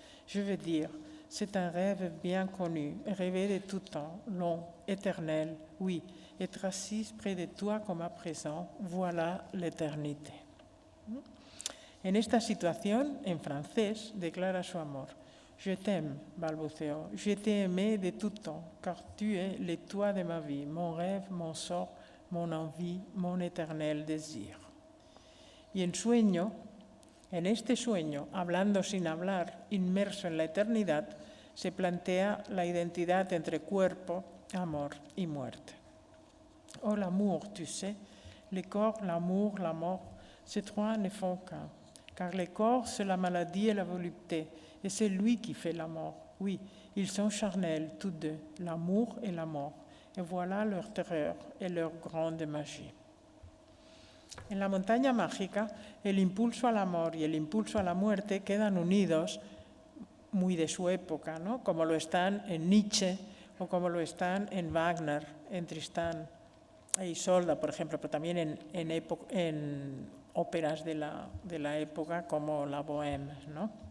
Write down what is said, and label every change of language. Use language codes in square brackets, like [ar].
[fr] Je veux dire, c'est un rêve bien connu, rêver de tout temps, long, éternel, oui, être assis près de toi comme à présent, voilà l'éternité. [es] En esta situación, en francés, declara su amor. [fr] Je t'aime, balbuceó. Je t'ai aimé de tout temps, car tu es le toit de ma vie, mon rêve, mon sort, mon envie, mon éternel désir. [es] Y en este sueño, hablando sin hablar, inmerso en la eternidad, se plantea la identidad entre cuerpo, amor y muerte. [fr] Oh, l'amour, tu sais, le corps, l'amour, la mort, ces trois ne font qu'un. Car le corps, c'est la maladie et la volupté, et c'est lui qui fait la mort. Oui, ils sont charnels, tous deux, l'amour et la mort. Et voilà leur terreur et leur grande magie. [es] En la montaña mágica, el impulso al amor y el impulso a la muerte quedan unidos muy de su época, ¿no? Como lo están en Nietzsche o como lo están en Wagner, en Tristán e Isolda, por ejemplo, pero también en óperas de la época como la Bohème, ¿no?